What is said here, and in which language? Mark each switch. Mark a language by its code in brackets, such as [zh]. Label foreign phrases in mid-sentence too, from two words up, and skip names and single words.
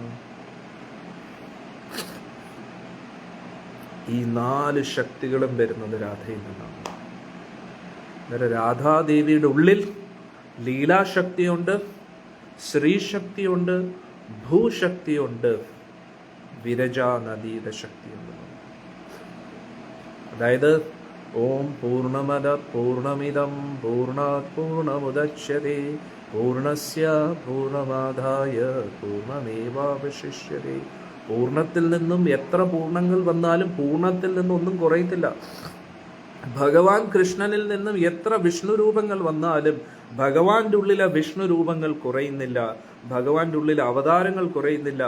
[ml] ഈ 4 ശക്തികളും വരുന്നത് രാധയിൽ നിന്നാണ്. അന്നേരം രാധാദേവിയുടെ ഉള്ളിൽ ലീലാശക്തിയുണ്ട്, ശ്രീശക്തിയുണ്ട്, ഭൂശക്തിയുണ്ട്, വിരജാ നദിയുടെ ശക്തിയുണ്ട്. [sa] അതായത് ഓം പൂർണ്ണമദ പൂർണ്ണമിദം പൂർണ്ണാത് പൂർണ്ണമുദച്യതേ പൂർണ്ണസ്യ പൂർണ്ണമാദായ പൂർണ്ണമേവാവശിഷ്യതേ. [ml] പൂർണ്ണത്തിൽ നിന്നും എത്ര പൂർണ്ണങ്ങൾ വന്നാലും പൂർണ്ണത്തിൽ നിന്നും ഒന്നും കുറയത്തില്ല. ഭഗവാൻ കൃഷ്ണനിൽ നിന്നും എത്ര വിഷ്ണു രൂപങ്ങൾ വന്നാലും ഭഗവാന്റെ ഉള്ളിലെ വിഷ്ണു രൂപങ്ങൾ കുറയുന്നില്ല, ഭഗവാന്റെ ഉള്ളിലെ അവതാരങ്ങൾ കുറയുന്നില്ല.